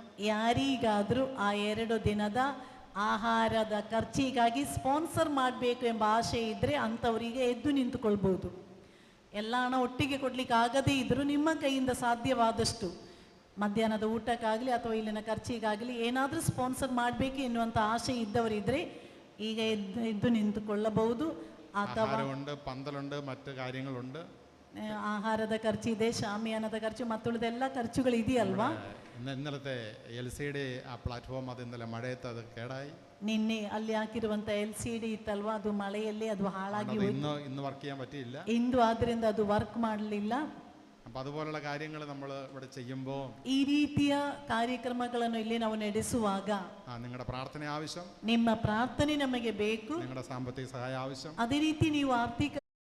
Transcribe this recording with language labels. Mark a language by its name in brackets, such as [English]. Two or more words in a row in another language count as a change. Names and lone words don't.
[Kannada] ಯಾರಿಗಾದ್ರೂ ಆ 2 ದಿನದ ಆಹಾರದ ಖರ್ಚಿಗಾಗಿ ಸ್ಪಾನ್ಸರ್ ಮಾಡಬೇಕು ಎಂಬ ಆಶೆ ಇದ್ರೆ ಅಂಥವರಿಗೆ ಎದ್ದು ನಿಂತುಕೊಳ್ಬಹುದು. ಎಲ್ಲ ಹಣ ಒಟ್ಟಿಗೆ ಕೊಡ್ಲಿಕ್ಕೆ ಆಗದೇ ಇದ್ರೂ ನಿಮ್ಮ ಕೈಯಿಂದ ಸಾಧ್ಯವಾದಷ್ಟು ಮಧ್ಯಾಹ್ನದ ಊಟಕ್ಕಾಗಲಿ ಅಥವಾ ಇಲ್ಲಿನ ಖರ್ಚಿಗಾಗಲಿ ಏನಾದರೂ ಸ್ಪಾನ್ಸರ್ ಮಾಡಬೇಕು ಎನ್ನುವಂಥ ಆಸೆ ಇದ್ದವರಿದ್ದರೆ ಈಗ ಎದ್ದು ನಿಂತುಕೊಳ್ಳಬಹುದು. ಅಥವಾ [Malayalam] ആഹാരമുണ്ട്, പന്തലുണ്ട്, മറ്റു കാര്യങ്ങളുണ്ട്. [Kannada] ಆಹಾರದ ಖರ್ಚಿದೆ, ಶಾಮಿಯಾನದ ಖರ್ಚು, ಮತ್ತುಳಿದೆಲ್ಲ ಖರ್ಚುಗಳು ಇದೆಯಲ್ವಾ? [Malayalam] ഇന്നലത്തെ LCD ആ പ്ലാറ്റ്ഫോം അത് ഇന്നലെ മഴയത്ത് അത് കേടായി. [Kannada] ನಿನ್ನೆ ಅಲ್ಲಿ ಹಾಕಿರುವಂತ LCD ಇತ್ತಲ್ವಾ, ಅದು ಮಳೆಯಲ್ಲಿ ಅದು ಹಾಳಾಗಿ [Malayalam] ഇന്ന് വർക്ക് ചെയ്യാൻ പറ്റിയില്ല. [Kannada] ಇಂದು ಆದ್ರಿಂದ ಅದು ವರ್ಕ್ ಮಾಡಲಿಲ್ಲ. [Malayalam] അപ്പോൾ അതുപോലുള്ള കാര്യങ്ങൾ നമ്മൾ ഇവിടെ ചെയ്യുമ്പോൾ [Kannada] ಈ ರೀತಿಯ ಕಾರ್ಯಕ್ರಮಗಳನ್ನು ಇಲ್ಲಿ ನಾವು ನಡೆಸುವಾಗ [Malayalam] നിങ്ങളുടെ പ്രാർത്ഥന ആവശ്യം, [Kannada] ನಿಮ್ಮ ಪ್ರಾರ್ಥನೆ ನಮಗೆ ಬೇಕು. [Malayalam] നിങ്ങളുടെ സാമ്പത്തിക സഹായം ആവശ്യം, [Kannada] ಅದೇ ರೀತಿ ನೀವು ಆರ್ಥಿಕ